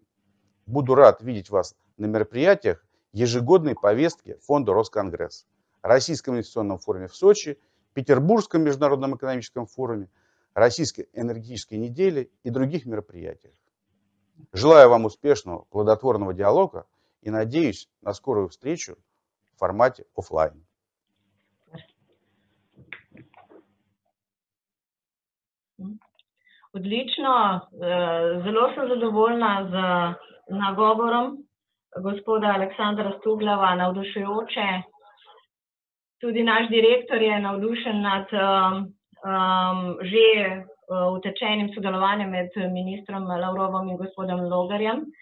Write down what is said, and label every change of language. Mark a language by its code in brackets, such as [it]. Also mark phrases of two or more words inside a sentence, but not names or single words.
[ru] Буду рад видеть вас на мероприятиях ежегодной повестки фонда Росконгресс, Российском инвестиционном форуме в Сочи, Петербургском международном экономическом форуме, Российской энергетической неделе и других мероприятиях. Желаю вам успешного, плодотворного диалога и надеюсь на скорую встречу в формате офлайн. [sl] Odlično, zelo sem zadovoljna z nagovorom gospoda Aleksandra Stuglava, navdušujoče. Tudi naš direktor je navdušen nad že utečenim sodelovanjem med ministrom Lavrovom in gospodom Logarjem.